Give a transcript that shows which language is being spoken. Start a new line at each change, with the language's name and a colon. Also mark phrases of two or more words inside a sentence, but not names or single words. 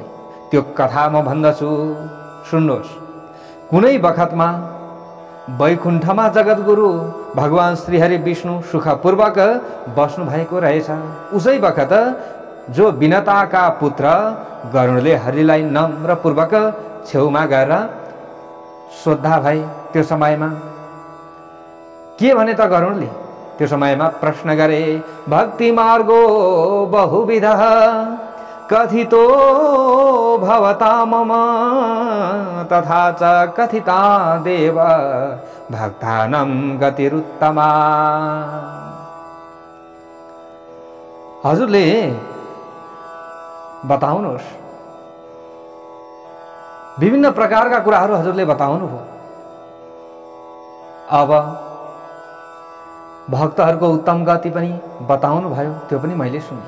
Nepali: त्यो कथा म भन्दछु, सुन्नुहोस्। कुनै बखतमा वैकुण्ठमा जगतगुरु भगवान श्रीहरि विष्णु सुखपूर्वक बस्नु भएको रहेछ। उसै बखत जो विनताका पुत्र गरुडले हरिलाई नम्रपूर्वक छेउमा गएर सोद्धा भए। त्यो समयमा के भने त गरुडले? त्यो समयमा प्रश्न गरे,
Sanskrit: भक्ति मार्गो बहुविधः कथितो भवता मम तथा च कथिता देव भक्तानां गतिरुत्तमा।
Nepali: हजुरले बताउनुहोस्। विभिन्न प्रकारका कुराहरू हजुरले बताउनु भयो। अब भक्तहरूको उत्तम गति पनि बताउनु भयो, त्यो पनि मैले सुने।